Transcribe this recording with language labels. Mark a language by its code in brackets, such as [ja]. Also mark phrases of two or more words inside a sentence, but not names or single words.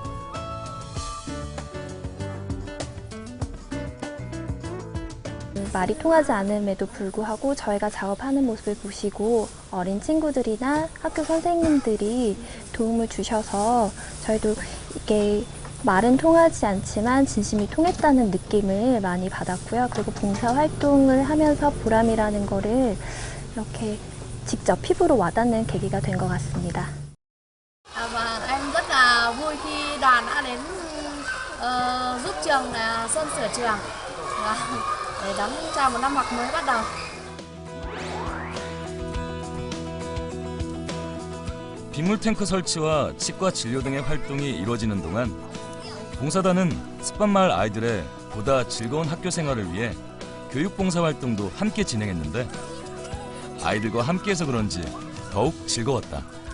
[ko] 말이 통하지 않음에도 불구하고 저희가 작업하는 모습을 보시고 어린 친구들이나 학교 선생님들이 도움을 주셔서 저희도 이게 말은 통하지 않지만 진심이 통했다는 느낌을 많이 받았고요. 그리고 봉사활동을 하면서 보람이라는 거를 이렇게 직접 피부로 와닿는 계기가 된 것 같습니다. [vi] Và em rất là vui khi đoàn đã đến giúp trường sơn sửa trường để đón chào một năm học mới bắt đầu. [ko] 빗물 탱크 설치와 치과 진료 등의 활동이 이루어지는 동안 봉사단은 습반마을 아이들의 보다 즐거운 학교 생활을 위해 교육봉사 활동도 함께 진행했는데 아이들과 함께해서 그런지 더욱 즐거웠다.